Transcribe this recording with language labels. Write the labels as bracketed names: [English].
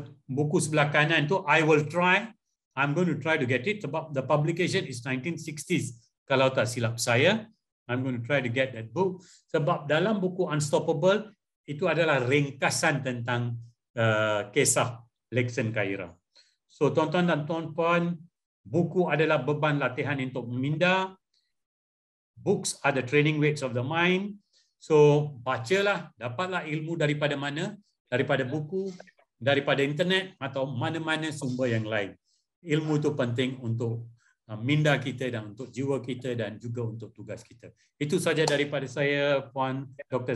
[Malay] buku sebelah kanan tu, [English] I'm going to try to get it sebab the publication is 1960s [Malay] kalau tak silap saya. [English] I'm going to try to get that book [Malay] sebab dalam buku Unstoppable itu adalah ringkasan tentang kisah Lexon Kaira. So tuan-tuan dan puan-puan, buku adalah beban latihan untuk meminda. [English] Books are the training weights of the mind. [Malay] So bacalah, dapatlah ilmu daripada mana? Daripada buku, daripada internet atau mana-mana sumber yang lain. Ilmu itu penting untuk minda kita dan untuk jiwa kita dan juga untuk tugas kita. Itu saja daripada saya, Puan Dr.